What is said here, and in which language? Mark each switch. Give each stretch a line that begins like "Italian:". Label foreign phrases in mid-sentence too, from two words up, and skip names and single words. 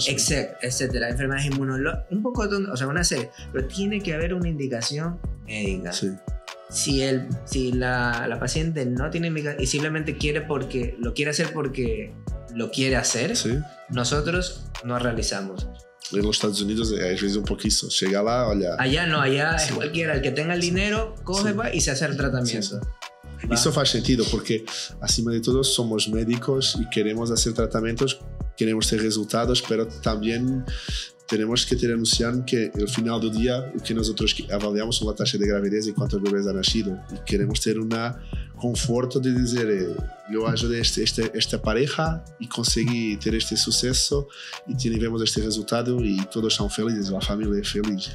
Spanish: etcétera, enfermedades inmunológicas, un poco, o sea, una serie, pero tiene que haber una indicación médica. Sí. Si la paciente no tiene indicación y simplemente lo quiere hacer porque lo quiere hacer, sí. Nosotros no realizamos. En los Estados Unidos
Portuguese: às vezes
Spanish: un poco eso. Llega
Portuguese: lá, olha.
Spanish: Allá no, allá sí. Es cualquiera, el que tenga el dinero, coge, va y se hace el tratamiento. Sí. Eso
Portuguese: faz sentido
Spanish: porque,
Portuguese: acima de todo,
Spanish: somos médicos y queremos hacer tratamientos, queremos ter resultados, pero también tenemos que tener noción que al final del día lo que nosotros avaliamos son la tasa de gravidez y cuántos bebés han nacido, y queremos tener un conforto de decir yo ayudé esta pareja y conseguí tener este suceso y tenemos este resultado y todos son felices, la familia es feliz.